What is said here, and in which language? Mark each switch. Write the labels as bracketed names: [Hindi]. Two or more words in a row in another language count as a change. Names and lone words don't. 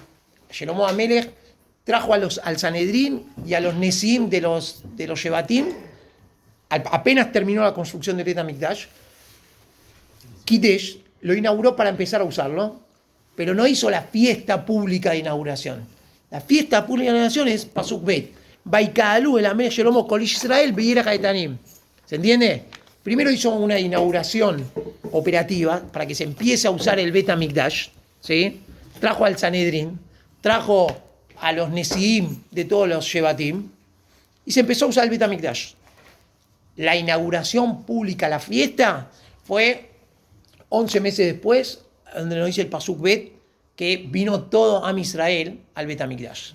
[Spanish] Shelomo HaMelech trajo al Sanedrín y a los Nesim de los Shevatim, apenas terminó la construcción del Bet HaMikdash, Kiddush lo inauguró para empezar a usarlo, pero no hizo la fiesta pública de inauguración. La fiesta pública de inauguración es [Hebrew] פסוק ב. ויקהלו אל המלך שלמה כל איש ישראל בירח האתנים. ¿Se entiende? Primero hizo una inauguración operativa para que se empiece a usar el Bet HaMikdash, ¿sí? Trajo al Sanedrín, trajo a los Nesiim de todos los Shevatim y se empezó a usar el Bet HaMikdash. La inauguración pública, la fiesta, fue 11 meses después, donde nos dice el פסוק ב, que vino todo עם ישראל al Bet HaMikdash.